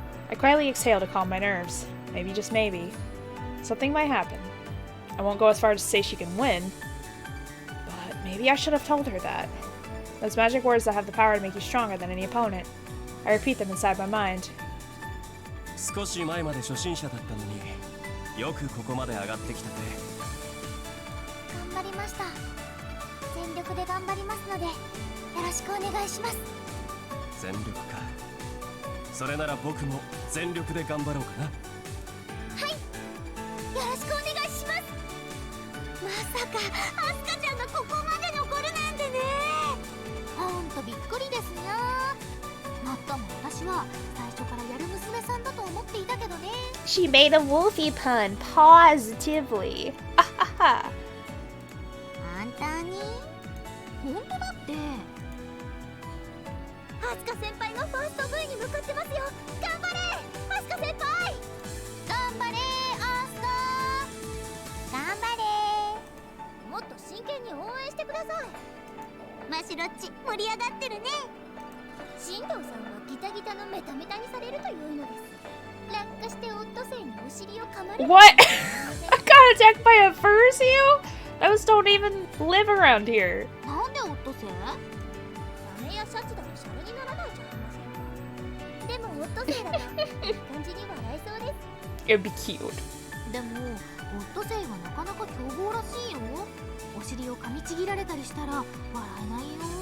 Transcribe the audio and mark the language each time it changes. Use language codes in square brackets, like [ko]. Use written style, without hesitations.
[en] I quietly exhale to calm my nerves. Maybe, just maybe, something might happen. I won't go as far as to say she can win, but maybe I should have told her that. Those magic words that have the power to make you stronger than any opponent. I repeat them inside my mind. [ja] 少し前まで初心者だったのによくここまで上がってきたね。頑張りました。全力で頑張りますのでよろしくお願いします。全力か。それなら僕も全力で頑張ろうかな。はい。よろしくお願いします。まさかアスカちゃんがここまで残るなんてね。ほんとびっくりですな。もっとも私は最初からやる娘さんだと思っていたけどね。 [en] She made a Wolfie pun, positively. [ja] 本当に？本当だって。アスカ先輩がファースト V に向かってますよ。頑張れアスカ先輩。頑張れアスカ。頑張れ。もっと真剣に応援してください。マシロッチ盛り上がってるね。新藤さんはギタギタのメタメタにされるというのです。落下してオットセイにお尻を噛まれる。 [en] What? I got attacked by a fursuit? Those don't even live around here. [ja] なんでオットセイ？サメやシャチだとシャレにならないじゃありませんか。でもオットセイだといい感じに笑いそうです。 [en] It'd be cute. [ja] でもオットセイはなかなか凶暴らしいよ。お尻を噛みちぎられたりしたら笑えないよ。